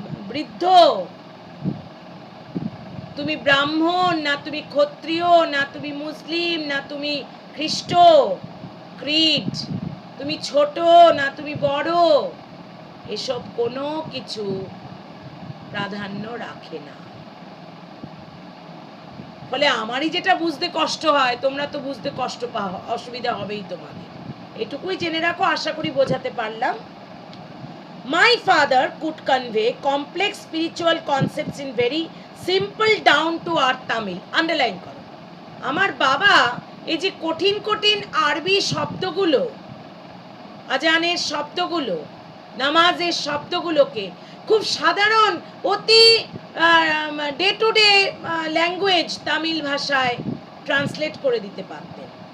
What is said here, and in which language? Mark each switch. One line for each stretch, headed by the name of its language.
Bangla: বৃদ্ধ, তুমি ব্রাহ্মণ না তুমি ক্ষত্রিয় না তুমি মুসলিম না তুমি খ্রিস্ট, ক্রিড, তুমি ছোট না তুমি বড়, এসব কোনো কিছু প্রাধান্য রাখে না। ফলে আমারই যেটা বুঝতে কষ্ট হয়, তোমরা তো বুঝতে কষ্ট পাও, অসুবিধা হবেই তোমাদের। এটুকুই জেনে রাখো, আশা করি বোঝাতে পারলাম।
English: My father could convey complex spiritual concepts in very simple down to earth Tamil.
Bangla: Underline করো। আমার বাবা এই যে কঠিন কঠিন আরবি শব্দগুলো, আজানের শব্দগুলো, নামাজের শব্দগুলোকে খুব সাধারণ অতি day to day language Tamil ভাষায় ট্রান্সলেট করে দিতে পারতেন।